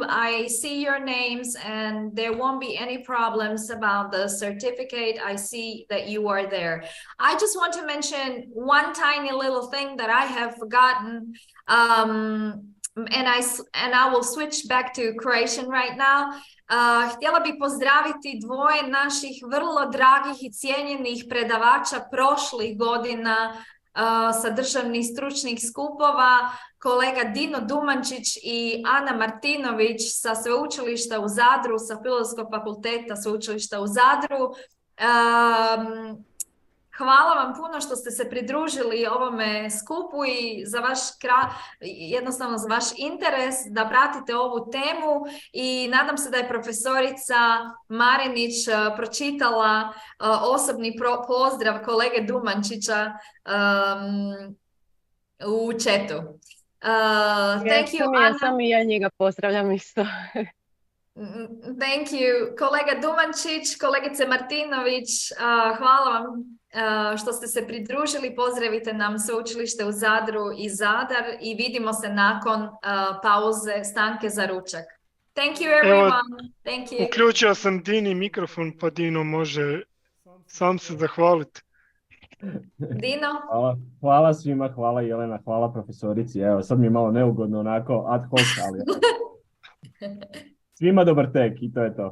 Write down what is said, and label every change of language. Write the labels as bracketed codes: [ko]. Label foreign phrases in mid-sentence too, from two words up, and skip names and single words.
[en] I see your names and there won't be any problems about the certificate. I see that you are there. I just want to mention one tiny little thing that I have forgotten. And I will switch back to Croatian right now. [hr] Htjela bih pozdraviti dvoje naših vrlo dragih i cijenjenih predavača prošlih godina sa državnih stručnih skupova, kolega Dino Dumančić i Ana Martinović sa sveučilišta u Zadru, sa Filozofskog fakulteta sveučilišta u Zadru. Hvala vam puno što ste se pridružili ovome skupu i za vaš jednostavno za vaš interes da pratite ovu temu i nadam se da je profesorica Marinić pročitala osobni pozdrav kolege Dumančića u chatu. [en] Thank you, Ana. [hr] Ja sam i ja njega pozdravljam isto. [en] Thank you, [hr] kolega Dumančić, kolegice Martinović, hvala vam što ste se pridružili. Pozdravite nam sveučilište u Zadru i Zadar i vidimo se nakon pauze, stanke za ručak. [en] Thank you everyone. Thank you. [hr] Uključio sam Dini mikrofon pa Dino može sam se zahvaliti. Dino? Hvala svima, hvala Jelena, hvala profesorici. Evo, sad mi je malo neugodno onako [la] ad hoc, [hr] ali svima dobar tek i to je to.